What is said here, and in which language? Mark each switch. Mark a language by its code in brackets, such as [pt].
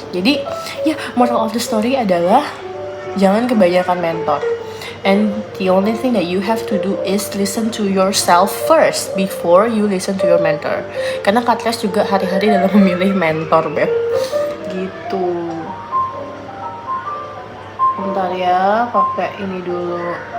[id] Jadi ya, [en] moral of the story [id] adalah jangan kebanyakan mentor. [en] And the only thing that you have to do is listen to yourself first before you listen to your mentor. [id] Karena Katles juga hari-hari dalam memilih mentor, Beb. Gitu. Bentar ya, pakai ini dulu.